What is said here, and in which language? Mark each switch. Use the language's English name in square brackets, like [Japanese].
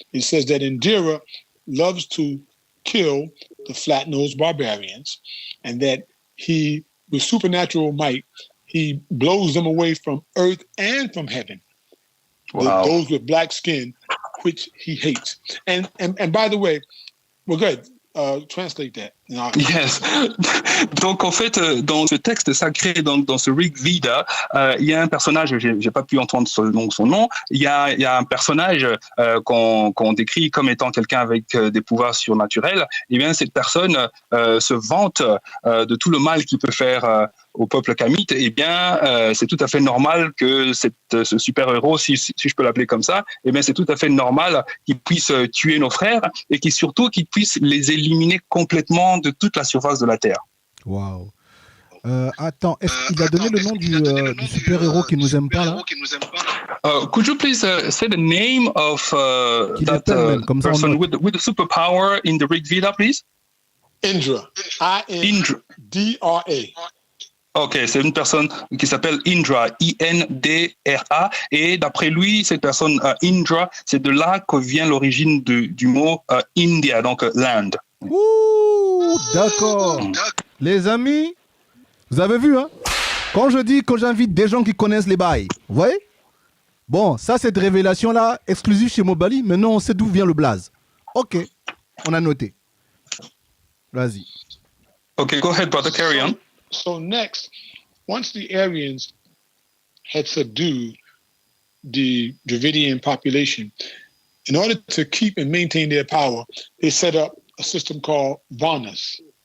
[English] It says that Indira loves to kill the flat-nosed barbarians, and that he, with supernatural might, he blows them away from earth and from heaven. Wow. Those with black skin, which he hates. And by the way, well, go ahead, translate that. Yes. [French] Donc en fait, dans ce texte sacré, donc dans ce Rig Veda, il y a un personnage, j'ai pas pu entendre son nom. Il y a un personnage qu'on décrit comme étant quelqu'un avec des pouvoirs surnaturels. Et bien cette personne se vante de tout le mal qu'il peut faire au peuple kamite. Et bien c'est tout à fait normal que ce super-héros, si je peux l'appeler comme ça, et bien c'est tout à fait normal qu'il puisse tuer nos frères et surtout qu'il puisse les éliminer complètement de toute la surface de la Terre. Wow. Attends, est-ce qu'il a donné le nom du super-héros qui nous aime pas là? [English] Could you please say the name of that person with the superpower in the Rig Veda, please? Indra. I-N-D-R-A. [French] Ok, c'est une personne qui s'appelle Indra, I-N-D-R-A, et d'après lui, cette personne Indra, c'est de là que vient l'origine du mot India, donc land. Ouh, d'accord. Les amis, vous avez vu, hein? Quand j'invite des gens qui connaissent les bails, vous voyez? Bon, ça, cette révélation-là, exclusive chez Mobali, maintenant on sait d'où vient le blaze. Ok, on a noté. Vas-y. [English] Ok, go ahead, brother, carry on. So next, once the Aryans had subdued the Dravidian population, in order to keep and maintain their power, they set up a system called Varnas.